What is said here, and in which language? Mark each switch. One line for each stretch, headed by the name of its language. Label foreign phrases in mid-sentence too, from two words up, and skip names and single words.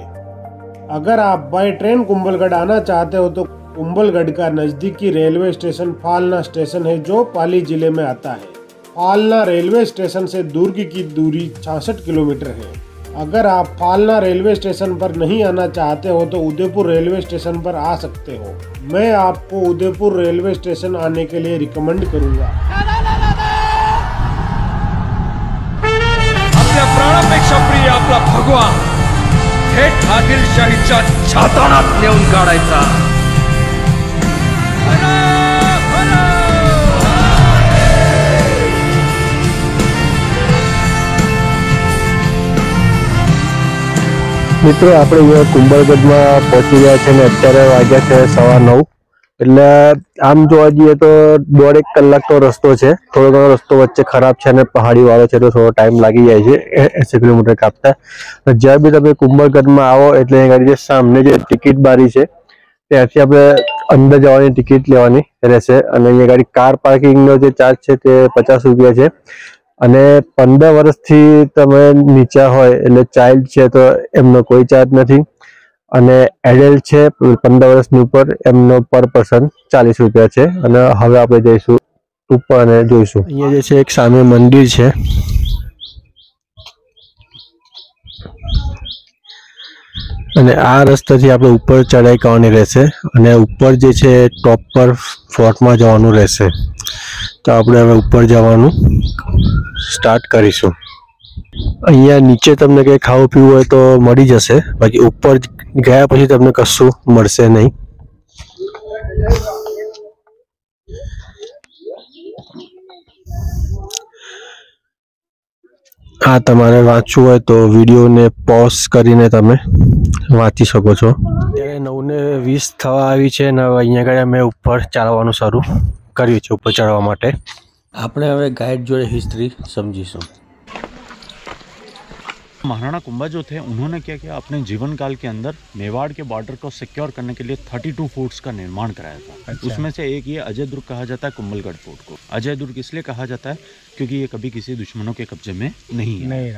Hindi: अगर आप
English: by train
Hindi: कुंभलगढ़ आना चाहते हो तो कुंभलगढ़ का नज़दीकी रेलवे स्टेशन फालना स्टेशन है, जो पाली जिले में आता है। फालना रेलवे स्टेशन से दुर्ग की दूरी 66 किलोमीटर है। अगर आप फालना रेलवे स्टेशन पर नहीं आना चाहते हो तो उदयपुर रेलवे स्टेशन पर आ सकते हो। मैं आपको उदयपुर रेलवे स्टेशन आने के लिए रिकमेंड करूंगा।
Marathi: आपल्या प्राणापेक्षा प्रिय आपला भगवा थेट आदिलशाहीच्या छाताडात नेऊन काढायचा।
Gujarati: મિત્રો આપણે અહીંયા કુંભલગઢ મેં પહોંચી ગયા હૈ। અત્યારે વાગ્યા છે 9:15। એટલે આમ જોવા જઈએ તો 1.5 કલાક તો રસ્તો હૈ। થોડો ઘણો રસ્તો વચ્ચે ખરાબ હૈ ને પહાડી વાળો છે, તો થોડો ટાઇમ લાગી જાય છે 80 કિલોમીટર કાપતા। જ્યાં બી તમે કુંભલગઢ મેં આઓ એટલે અહીંયા સામને જે ટિકિટ બારી હૈ ત્યાંથી આપણે અંદર જવાની ટિકિટ લેવાની રહેશે। અને અહીંયા ગાડી
English: car parking-no
Gujarati: જે ચાર્જ હૈ તે 50 રૂપિયા હૈ। અને 15 વર્ષથી તમે નીચા હોય એટલે ચાઇલ્ડ હૈ તો એમનો કોઈ ચાર્જ નહીં। અને એડલ્ટ હૈ 15 વર્ષની ઉપર એમનો
English: per person
Gujarati: 40 રૂપિયા હૈ। અને હવે આપણે જઈશું ઉપર અને જોઈશું। અહીંયા જે છે એક સામે મંદિર હૈ। અને આ રસ્તેથી આપણે ઉપર ચઢાઈ કરવાની રહેશે અને ઉપર જે છે ટૉપ પર ફોર્ટ મેં જવાનું રહેશે। તો આપણે હવે ઉપર જવાનું સ્ટાર્ટ કરીશું। અહીંયા નીચે તમને કંઈ ખાવું પીવું હોય તો મળી જશે, બાકી ઉપર ગયા પછી તમને કશું મળશે નહીં। આ તમારે વાંચવું હોય તો વિડિયો ને પૉઝ કરીને તમે વાંચી શકો છો। ત્યારે 9:20 થવા આવી છે ને અહીંયા ગળે મૈં ઉપર ચાલવાનું શરૂ કર્યું છે। ઉપર ચઢવા માટે આપણે હવે ગાઇડ જોડે હિસ્ટ્રી સમજીશું।
Hindi: महाराणा कुंभा जो थे उन्होंने क्या किया, अपने जीवन काल के अंदर मेवाड़ के बॉर्डर को सिक्योर करने के लिए 32 फोर्ट्स का निर्माण कराया था। अच्छा। उसमें से एक ये अजय दुर्ग कहा जाता है कुंभलगढ़ फोर्ट को। अजय दुर्ग इसलिए कहा जाता है क्योंकि ये कभी किसी दुश्मनों के कब्जे में नहीं है।